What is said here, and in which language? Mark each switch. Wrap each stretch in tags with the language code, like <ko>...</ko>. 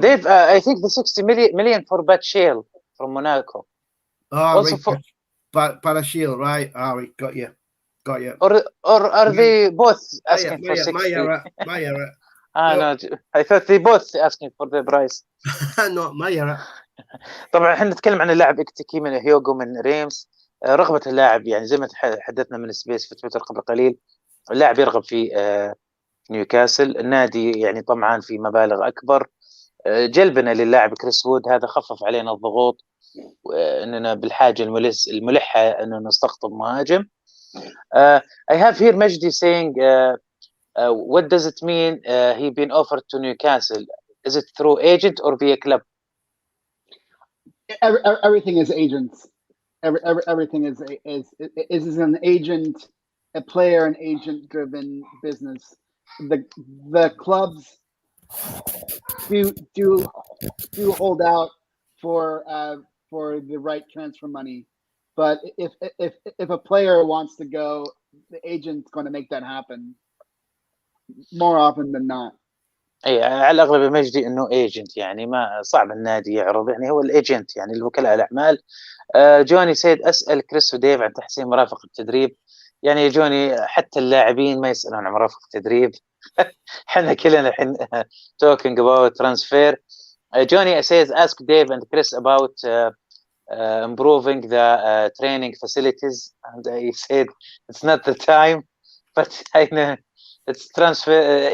<en>Dave, I think the 60 million for Batshale from Monaco. Also right, Batshale, right? Right, got you. Or are they both asking for 60? My error. No, I thought they both asking for the price. Not my error.</en> <ar>طبعا احنا نتكلم عن اللاعب اكتيكي من هيوغو من ريمز. رغبة اللاعب يعني زي ما تحدثنا من سبيس في تويتر قبل قليل، اللاعب يرغب في نيوكاسل. النادي يعني طمعان في مبالغ أكبر. جلبنا للاعب كريس وود هذا خفف علينا الضغوط، أننا بالحاجة الملحة أنه نستقطب مهاجم.</ar> <en>I have here Majdi saying what does it mean he been offered to Newcastle? Is it through agent or via club? Everything is agents. Everything is an agent, a player and agent driven business. The clubs do hold out for the right transfer money, but if a player wants to go, the agent's going to make that happen more often than not.</en> <ar>اي على الاغلب مجدي انه ايجنت، يعني ما صعب النادي يعرض، يعني هو الايجنت يعني الوكلاء الاعمال. جوني سيد اسال كريس وديف عن تحسين مرافق التدريب. يعني جوني حتى اللاعبين ما يسالون عن مرافق التدريب. احنا كلنا الحين</ar> <en>talking about transfer. Johnny says ask Dave and Chris about improving the training facilities, and I said it's not the time, but I know it's transfer.</en>